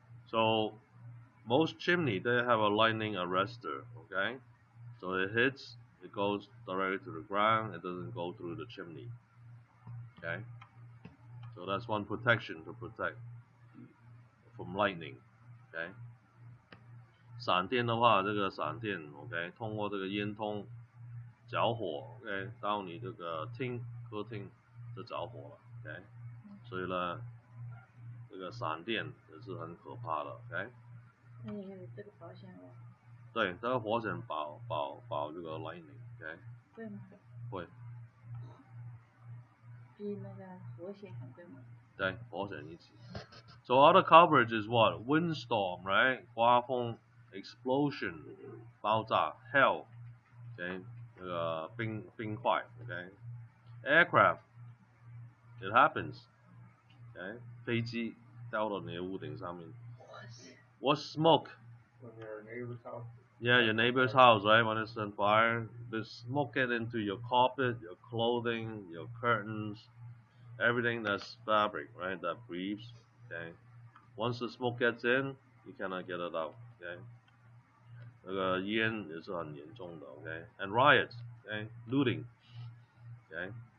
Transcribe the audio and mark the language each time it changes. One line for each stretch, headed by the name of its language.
English: So most chimney they have a lightning arrestor. Okay. So it hits, it goes directly to the ground. It doesn't go through the chimney. Okay. So that's one protection to protect from lightning. Okay.
Chinese: 闪电的话，这个闪电 ，OK， 通过这个烟通着火 ，OK， 到你这个歌厅就着火了 ，OK， 所以呢，这个闪电也是很可怕的 ，OK。那也有这个保险哦。对，这个保险保这个 lightning，OK。贵吗？会。比那个火险还贵吗？对，保险一起。
English: So other coverage is what? Windstorm, right?
Chinese: 刮风
English: ，explosion
Chinese: 爆炸
English: ，hail, OK，
Chinese: 那个冰块
English: ，OK。 Aircraft, it happens,
Chinese: OK， 飞机掉到你的屋顶上面。
English: What smoke? When your neighbor's house. Yeah, your neighbor's house, right? When it's on fire, the smoke get into your carpet, your clothing, your curtains, everything that's fabric, right? That breathes, okay. Once the smoke gets in, you cannot get it out, okay.
Chinese: 那个烟也是很严重的 ，OK.
English: And riots, okay, looting, okay.